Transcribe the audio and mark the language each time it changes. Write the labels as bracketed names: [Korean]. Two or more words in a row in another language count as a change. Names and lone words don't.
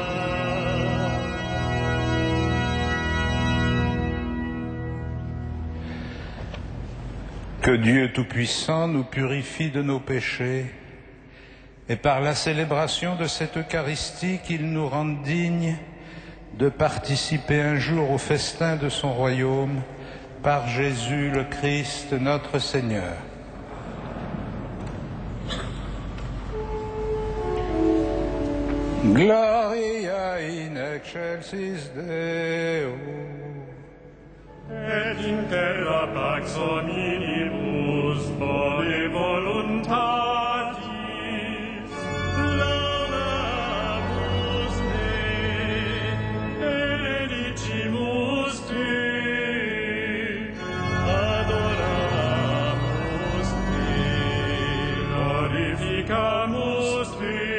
[French] Que Dieu Tout-Puissant nous purifie de nos péchés et par la célébration de cette Eucharistie qu'il nous rende dignes de participer un jour au festin de son royaume par Jésus le Christ notre Seigneur. [Latin] Gloria in excelsis Deo. Et inter pax hominibus bone voluntatis laudamus te, benedicimus te, adoramus te, glorificamus te,